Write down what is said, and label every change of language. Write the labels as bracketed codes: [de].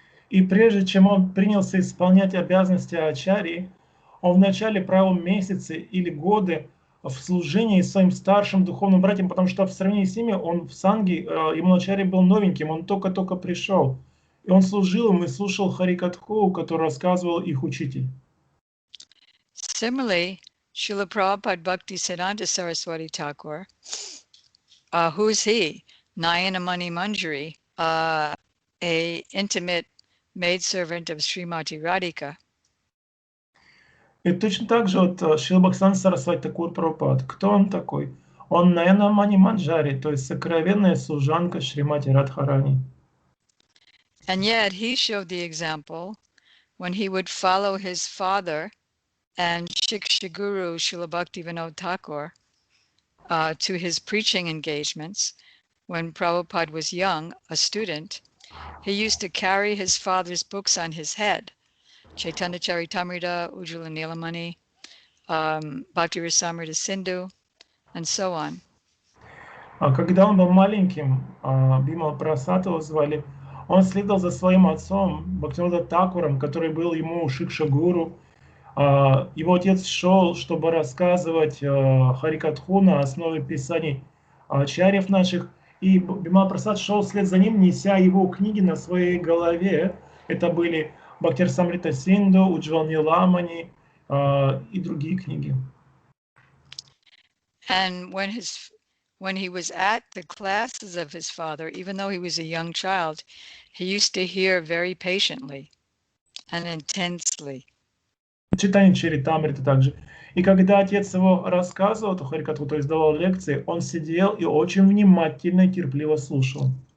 [ru] И прежде чем он принялся исполнять обязанности Ачарьи, он вначале провел месяцы или годы в служении своим старшим духовным братьям, потому что в сравнении с ними он в Санге, ему Ачарья был новеньким, он только-только пришел. И он служил им и слушал Харикатху, который рассказывал их учитель. [en] Similarly, Srila Prabhupada Bhakti Siddhanta Saraswati Thakur, who's he? Nayanamani Manjari, a intimate maidservant of Shrimati Radhika. [ru] И точно так же вот Шрила Бхактисиданта Сарасвати Такур Прабхупад. Кто он такой? Он Наянамани Манджари, то есть сокровенная служанка Шримати Радхарани. [en] And yet he showed the example when he would follow his father and Shiksha Guru Srila Bhakti Vinod Thakur to his preaching engagements. When Prabhupada was young, a student, he used to carry his father's books on his head, Chaitanya Charitamrita, Ujjvala Nilamani, Bhakti Rasamrita Sindhu, and so on. [ru] А когда он был маленьким, Бимал Прасад его звали, он следовал за своим отцом Бхактивинода Такуром, который был ему Шикша Гуру. Его отец шел, чтобы рассказывать Харикатху на основе писаний ачарьев наших. И Бимал Прасад шел вслед за ним, неся его книги на своей голове. Это были Бхакти Расамрита Синду, Уджвал Ниламани и другие книги. [en] And when he was at the classes of his father, even though he was a young child, he used to hear very patiently. and intensely. [ru] Читание Чаритамриты также. И когда отец его рассказывал, то Харикатху, то есть давал лекции, он сидел и очень внимательно и терпеливо слушал.